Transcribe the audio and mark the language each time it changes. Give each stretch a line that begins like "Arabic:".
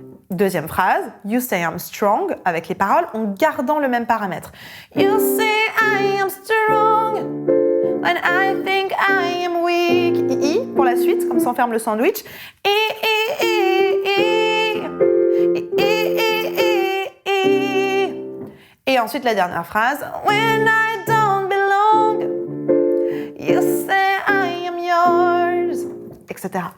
French: Deuxième phrase,
English: You say I'm strong,
French: avec les paroles, en gardant le même paramètre.
English: You say I am strong, and I think I am weak.
French: I, pour la suite, comme ça on ferme le sandwich. Et ensuite la dernière phrase,
English: When I don't belong, you say I am yours.
French: Etc.